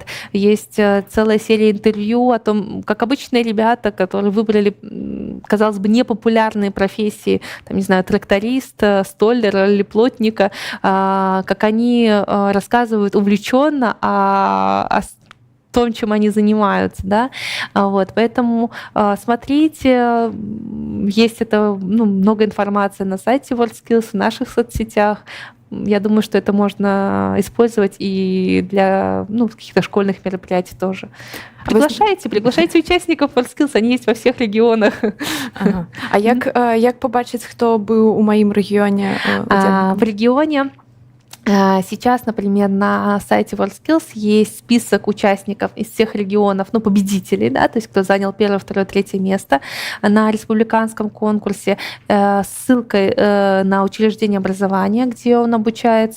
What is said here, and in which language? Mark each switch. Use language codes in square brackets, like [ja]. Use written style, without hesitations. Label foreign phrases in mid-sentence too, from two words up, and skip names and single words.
[ru] Есть целая серия интервью о том, как обычные ребята, которые выбрали, казалось бы, непопулярные профессии, там, не знаю, тракторист, столера или плотника, как они рассказывают увлеченно о том, чем они занимаются, да, вот, поэтому смотрите, есть много информации на сайте WorldSkills, в наших соцсетях. Я думаю, что это можно использовать и для каких-то школьных мероприятий тоже. Приглашайте участников WorldSkills, они есть во всех регионах. Ага. [be] А як побачить, хто быў у маім рэгіёне? [ru] В регионе сейчас, например, на сайте WorldSkills есть список участников из всех регионов, победителей, да, то есть кто занял первое, второе, третье место на республиканском конкурсе, с ссылкой на учреждение образования, где он обучается.